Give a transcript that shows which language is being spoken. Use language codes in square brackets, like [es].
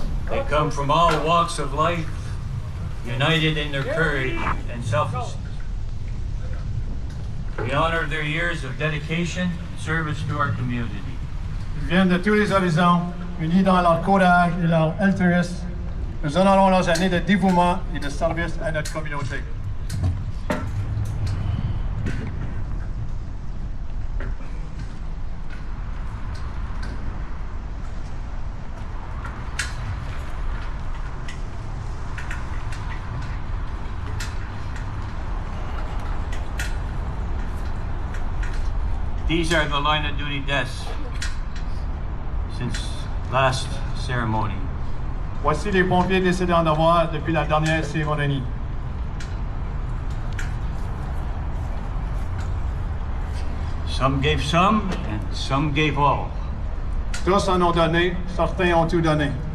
[en] They come from all walks of life, united in their courage and selflessness. We honor their years of dedication and service to our community. [fr] Ils viennent de tous les horizons, unis dans leur courage et leur altruisme. Nous honorons leurs années de dévouement et de service à notre communauté. [en] These are the line of duty deaths since last ceremony. [fr] Voici les pompiers décédés en devoir depuis la dernière cérémonie. [en] Some gave some and some gave all. [fr] Tous en ont donné, certains ont tout donné.